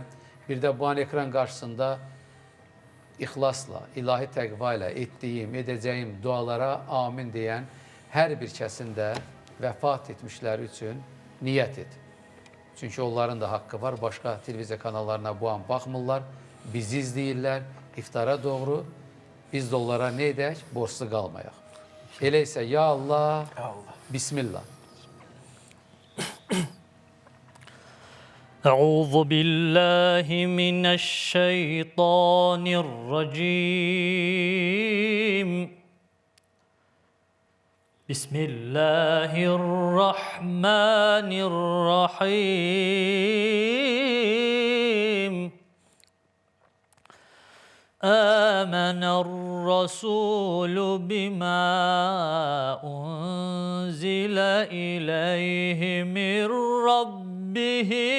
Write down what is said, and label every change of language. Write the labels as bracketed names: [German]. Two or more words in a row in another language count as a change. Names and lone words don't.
[Azerbaijani] Bir də bu an ekran qarşısında ixlasla, ilahi təqva ilə etdiyim, edəcəyim dualara amin deyən hər bir kəsin də vəfat etmişləri üçün niyyət et. Çünki onların da haqqı var. Başqa televiziya kanallarına bu an baxmırlar. Bizi izləyirlər. İftara doğru biz də onlara nə edək? Borçlu qalmayaq. Elə isə [Arabic] ya Allah, [Azerbaijani] Bismillah. [Arabic] أعوذ بالله من الشيطان الرجيم بسم الله الرحمن الرحيم آمن الرسول بما أنزل إليه من ربه